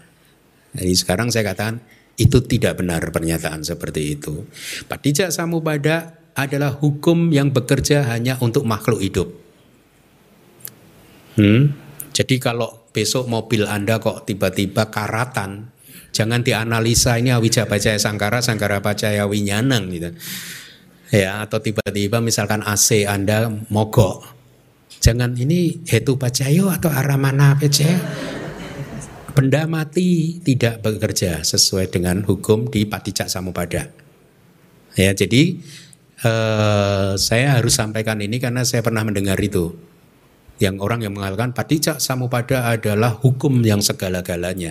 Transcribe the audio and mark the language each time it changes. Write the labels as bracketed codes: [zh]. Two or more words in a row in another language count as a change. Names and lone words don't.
[id] Jadi sekarang saya katakan itu tidak benar pernyataan seperti itu. [pi] Paticca samuppada [id] adalah hukum yang bekerja hanya untuk makhluk hidup. Jadi kalau besok mobil Anda kok tiba-tiba karatan, jangan dianalisa ini [pi] awija paccaya sangkara, sangkara paccaya winyanang [id] gitu. Ya, atau tiba-tiba misalkan AC Anda mogok. Jangan ini [pi] hetu paccaya [id] atau [pi] aramana paccaya. [id] Benda mati tidak bekerja sesuai dengan hukum di [pi] paticca samuppada. [id] Ya, jadi saya harus sampaikan ini karena saya pernah mendengar itu. Yang orang yang mengatakan [pi] paticca samuppada [id] adalah hukum yang segala-galanya.